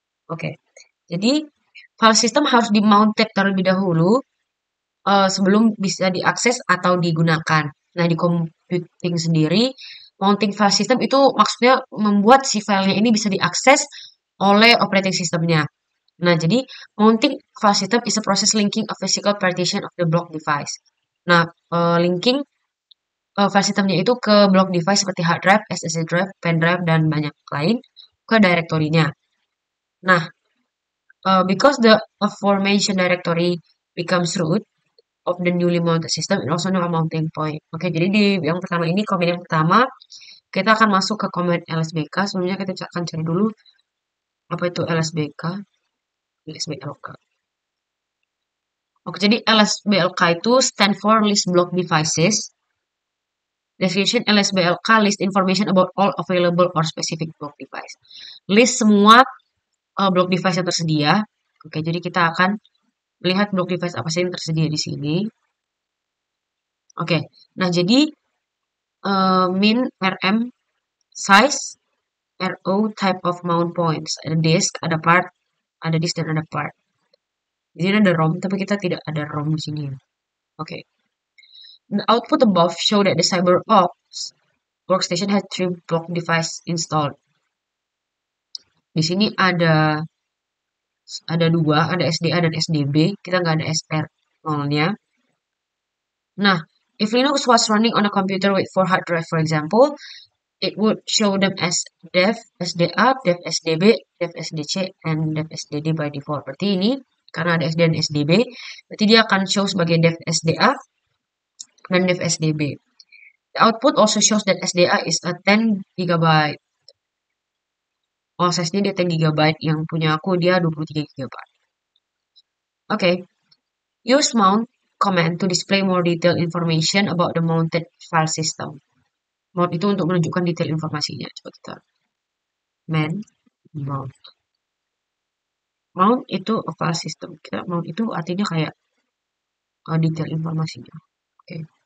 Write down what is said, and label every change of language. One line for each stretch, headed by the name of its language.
Indonesian: Oke, jadi file system harus di-mounted terlebih dahulu sebelum bisa diakses atau digunakan. Nah, di computing sendiri, mounting file system itu maksudnya membuat si filenya ini bisa diakses oleh operating systemnya. Nah, jadi
English: mounting file system is a process linking a physical partition of the block device.
Indonesian: Nah, linking file systemnya itu ke block device seperti hard drive, SSD drive, pen drive, dan banyak lain ke direktorinya.
English: Nah, because the aforementioned directory becomes root of the newly mounted system, and also known as mounting point.
Indonesian: Oke, jadi di yang pertama ini, command yang pertama, kita akan masuk ke command lsbk. Sebelumnya kita akan cari dulu apa itu lsbk.
English: lsblk.
Indonesian: Oke, jadi
English: lsblk itu stand for list block devices. Definition lsblk list information about all available or specific block device.
Indonesian: List semua block device yang tersedia. Oke, jadi kita akan melihat block device apa saja yang tersedia di sini. Oke, nah jadi min rm size ro type of mount points, ada disk, ada part, ada disk dan ada part. Di sini ada ROM, tapi kita tidak ada ROM di sini. Oke.
English: The output above show that the CyberOps workstation has 3 block device installed.
Indonesian: Di sini ada 2, ada SDA dan SDB. Kita nggak ada SR0-nya.
English: Nah, if Linux was running on a computer with 4 hard drive, for example, it would show them as dev SDA, dev SDB, dev SDC, and dev SDD by default.
Indonesian: Berarti ini, karena ada SD dan SDB, berarti dia akan show sebagai dev SDA dan dev SDB.
English: The output also shows that SDA is a 10 GB.
Indonesian: Oh, size-nya dia 10 GB, yang punya aku dia 23 GB. Okay.
English: Use mount command to display more detailed information about the mounted file system.
Indonesian: Mount itu untuk menunjukkan detail informasinya. Coba kita mount. Mount itu file system. Mount itu artinya kayak detail informasinya. Oke.